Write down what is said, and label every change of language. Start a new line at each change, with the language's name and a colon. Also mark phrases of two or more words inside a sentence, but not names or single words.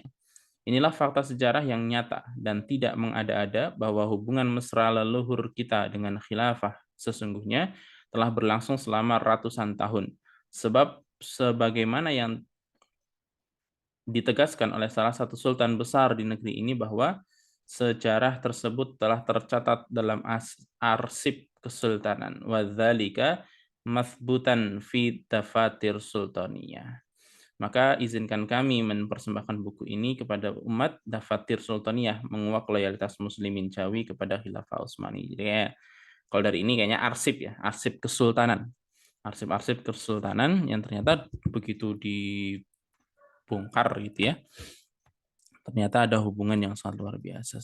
Indonesian: Inilah fakta sejarah yang nyata dan tidak mengada-ada, bahwa hubungan mesra leluhur kita dengan khilafah sesungguhnya telah berlangsung selama ratusan tahun. Sebab sebagaimana yang ditegaskan oleh salah satu sultan besar di negeri ini, bahwa sejarah tersebut telah tercatat dalam arsip kesultanan.
Arabic: وذلك مثبوت في دفاتر سلطانية.
Indonesian: Maka izinkan kami mempersembahkan buku ini kepada umat Dafatir Sultaniyah, menguak loyalitas muslimin Jawi kepada Khilafah Utsmani. Jadi kayak, kalau dari ini kayaknya arsip ya, arsip kesultanan. Arsip-arsip kesultanan yang ternyata begitu dibongkar gitu ya, ternyata ada hubungan yang sangat luar biasa.